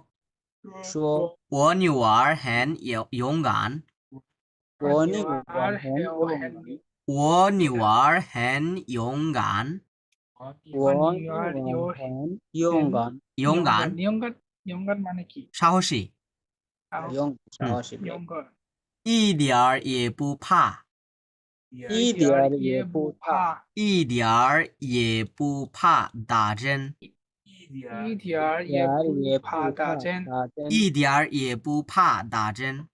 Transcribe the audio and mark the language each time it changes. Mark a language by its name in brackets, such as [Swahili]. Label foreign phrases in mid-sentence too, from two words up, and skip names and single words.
[Chinese] 说，我女儿很勇敢，我女儿儿很勇敢，我女儿很勇敢，我女女儿儿很勇敢，勇敢， [Bangla] 勇敢 মানে কি সাহসী， [Chinese] 勇敢一点儿也不怕，一点儿也不怕，一点儿也不怕打针，一点儿也也不怕打针打针，一点儿也不怕打针。